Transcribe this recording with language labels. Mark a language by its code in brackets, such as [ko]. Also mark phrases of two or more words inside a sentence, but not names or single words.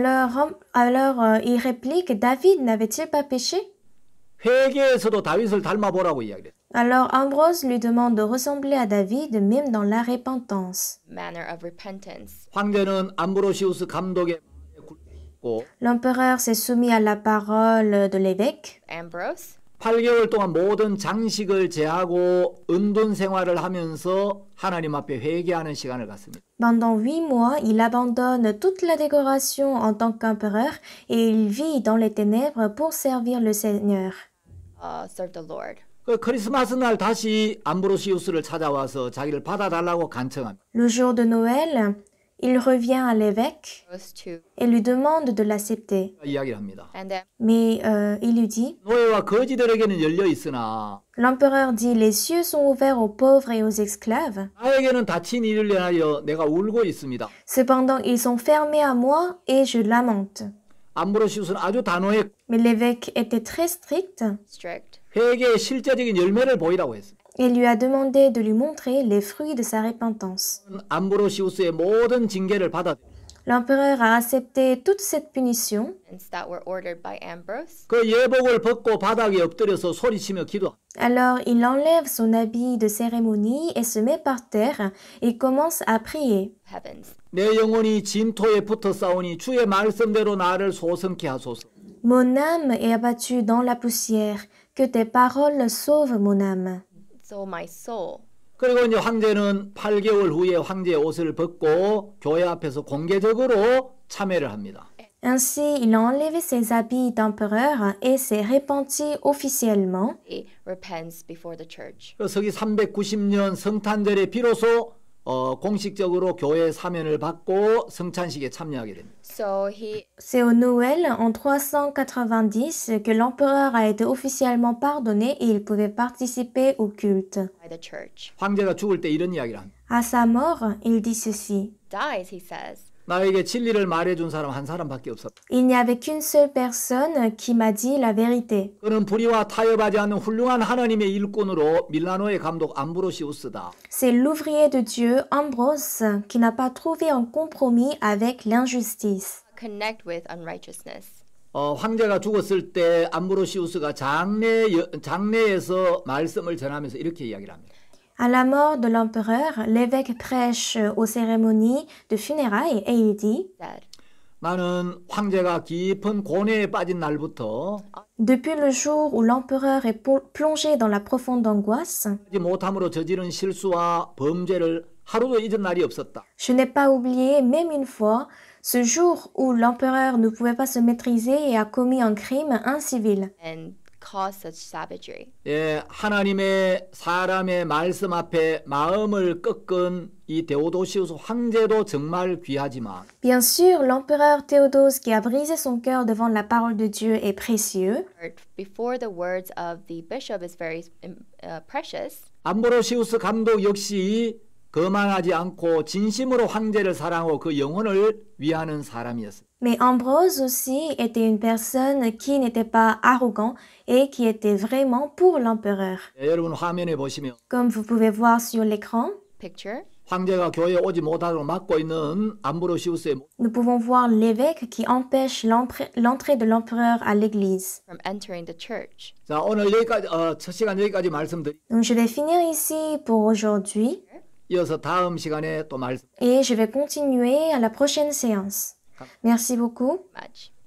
[fr] Alors il réplique, David n'avait-il pas péché? [ko] 회개에서도 다윗을 닮아보라고 이야기해요. [fr] Alors Ambrose lui demande de ressembler à David même dans la repentance. [en] Manner of repentance. [ko] 황제는 암브로시우스 감독의 말에 굴복했고 [fr] L'empereur s'est soumis à la parole de l'évêque. Ambrose. [ko] 8개월 동안 모든 장식을 제하고 은둔 생활을 하면서 하나님 앞에 회개하는 시간을 갖습니다. [fr] Pendant 8 mois, il abandonne toute la décoration en tant qu'empereur et il vit dans les ténèbres pour servir le Seigneur. [en] Serve the Lord. [ko] 그 크리스마스 날 다시 암브로시우스를 찾아와서 자기를 받아달라고 간청합니다. [fr] Le jour de Noël, il revient à l'évêque [en] Goes to, [fr] et lui demande de l'accepter. [ko] 이야기를 합니다. [en] and then [fr] Mais il lui dit, [ko] 노예와 거지들에게는 열려 있으나 [fr] l'empereur dit, les cieux sont ouverts aux pauvres et aux esclaves. [ko] 나에게는 닫힌 일을 위하여 내가 울고 있습니다. [fr] Cependant, ils sont fermés à moi et je lamente. [ko] 암브로시우스는 아주 단호했고 [fr] Mais l'évêque était très strict strict. [ko] 회개의 실제적인 열매를 보이라고 했습니다. [fr] et lui a demandé de lui montrer les fruits de sa repentance. [ko] 암브로시우스의 모든 징계를 받아 [fr] L'empereur a accepté toute cette punition. [en] That were ordered by Ambrose. [ko] 그 예복을 벗고 바닥에 엎드려서 소리치며 기도. [fr] Alors il enlève son habit de cérémonie et se met par terre et commence à prier. [en] Heavens. [ko] 내 영혼이 진토에 붙어 싸우니 주의 말씀대로 나를 소성케 하소서. [fr] Mon âme est abattue dans la poussière, que tes paroles sauvent mon âme. [en] So my soul. [ko] 그리고 이제 황제는 8개월 후에 황제의 옷을 벗고 교회 앞에서 공개적으로 참회를 합니다. [fr] Ainsi, il a enlevé ses habits d'empereur et s'est repenti officiellement. [en] He repents before the church. [ko] 서기 390년 성탄절에 비로소 공식적으로 교회 사면을 받고 성찬식에 참여하게 됩니다. [en] So he [fr] C'est au Noël, en 390, que l'empereur a été officiellement pardonné et il pouvait participer au culte. [en] by the church. [ko] 황제가 죽을 때 이런 이야기를 합니다. [fr] À sa mort, il dit ceci. [en] Dies, he says. [ko] 나에게 진리를 말해준 사람 한 사람밖에 없었다. [fr] Il n'y avait qu'une seule personne qui m'a dit la vérité. [ko] 그는 불의와 타협하지 않는 훌륭한 하나님의 일꾼으로 밀라노의 감독 암브로시우스다. [fr] C'est l'ouvrier de Dieu, Ambrose, qui n'a pas trouvé un compromis avec l'injustice. [en] Connect with unrighteousness. [ko] 황제가 죽었을 때 암브로시우스가 장례에서 말씀을 전하면서 이렇게 이야기를 합니다. [fr] À la mort de l'empereur, l'évêque prêche aux cérémonies de funérailles et il dit [en] Said. [ko] 나는 황제가 깊은 고뇌에 빠진 날부터 [fr] Depuis le jour où l'empereur est plongé dans la profonde angoisse, [ko] 하지 못함으로 저지른 실수와 범죄를 하루도 잊은 날이 없었다. [fr] je n'ai pas oublié même une fois ce jour où l'empereur ne pouvait pas se maîtriser et a commis un crime incivil. [en] And cause such savagery. [ko] 예, 하나님의 사람의 말씀 앞에 마음을 꺾은 이 데오도시우스 황제도 정말 귀하지만 [fr] Bien sûr, l'empereur Théodose qui a brisé son cœur devant la parole de Dieu est précieux, [en] Before the words of the bishop is very precious. [ko] 암브로시우스 감독 역시 거만하지 않고 진심으로 황제를 사랑하고 그 영혼을 위하는 사람이었습니다. [fr] mais Ambrose aussi était une personne qui n'était pas arrogant et qui était vraiment pour l'empereur. [ko] 예, 여러분 화면에 보시면 [fr] Comme vous pouvez voir sur l'écran, [en] Picture. [ko] 황제가 교회에 오지 못하도록 막고 있는 암브로시우스의 [fr] nous pouvons voir l'évêque qui empêche l'entrée de l'empereur à l'église. [en] From entering the church. [ko] 자, 오늘 여기까지 첫 시간 여기까지 말씀드리. [fr] Donc je vais finir ici pour aujourd'hui [ko] 이어서 다음 시간에 또 말씀. [fr] et je vais continuer à la prochaine séance. Merci beaucoup. [en] Much.